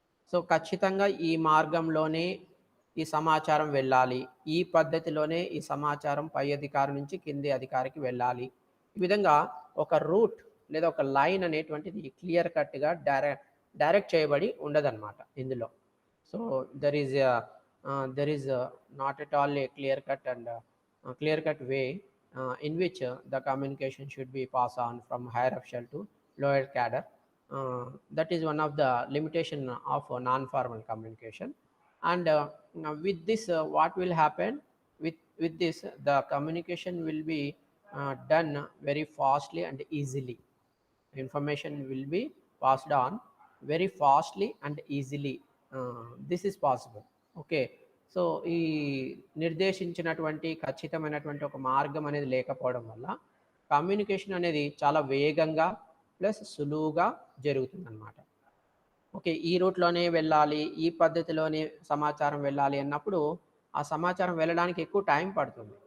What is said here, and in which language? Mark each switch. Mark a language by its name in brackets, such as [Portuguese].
[Telugu] So ఖచ్చితంగా ఈ మార్గంలోనే ఈ సమాచారం వెళ్ళాలి, ఈ పద్ధతిలోనే ఈ సమాచారం పై అధికారి నుంచి కింది అధికారికి వెళ్ళాలి. ఈ విధంగా ఒక రూట్ లేదా ఒక లైన్ అనేటువంటిది క్లియర్ కట్గా డైరెక్ట్ చేయబడి ఉండదన్నమాట ఇందులో. [English] So there is not at all a clear cut way in which the communication should be passed on from higher official to lower cadre. That is one of the limitation of non-formal communication. And with this what will happen, with this the communication will be done very fastly and easily. Information will be passed on very fastly and easily. This is possible. [Telugu] Okay, so ఈ నిర్దేశించినటువంటి ఖచ్చితమైనటువంటి ఒక మార్గం అనేది లేకపోవడం వల్ల communication అనేది చాలా వేగంగా ప్లస్ సులువుగా జరుగుతుందన్నమాట. ఓకే, ఈ రూట్లోనే వెళ్ళాలి, ఈ పద్ధతిలోనే సమాచారం వెళ్ళాలి అన్నప్పుడు ఆ సమాచారం వెళ్ళడానికి ఎక్కువ టైం పడుతుంది.